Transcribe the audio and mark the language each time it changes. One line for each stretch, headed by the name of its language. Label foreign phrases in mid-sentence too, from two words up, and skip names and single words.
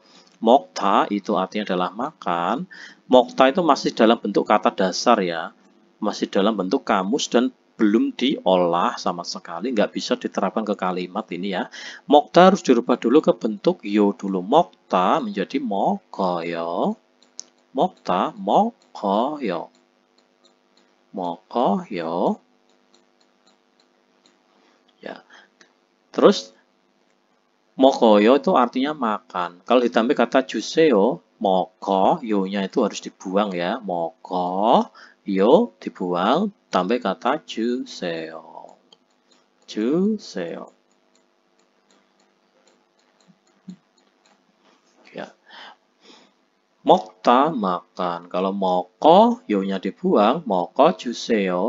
Indonesian: 먹다 itu artinya adalah makan. 먹다 itu masih dalam bentuk kata dasar ya. Masih dalam bentuk kamus dan belum diolah sama sekali, nggak bisa diterapkan ke kalimat ini ya. 먹다 harus dirubah dulu ke bentuk yo dulu. 먹다 menjadi 먹어요.
Korean: 먹다 먹어요. 먹어요.
Indonesian: Ya. Terus 먹어요 itu artinya makan. Kalau ditambah kata 주세요, 먹어요nya itu harus dibuang ya. 먹어요 dibuang, tambah kata 주세요.
Korean: 주세요.
Indonesian: Ya. 먹다 makan. Kalau 먹어요nya dibuang, 먹어주세요.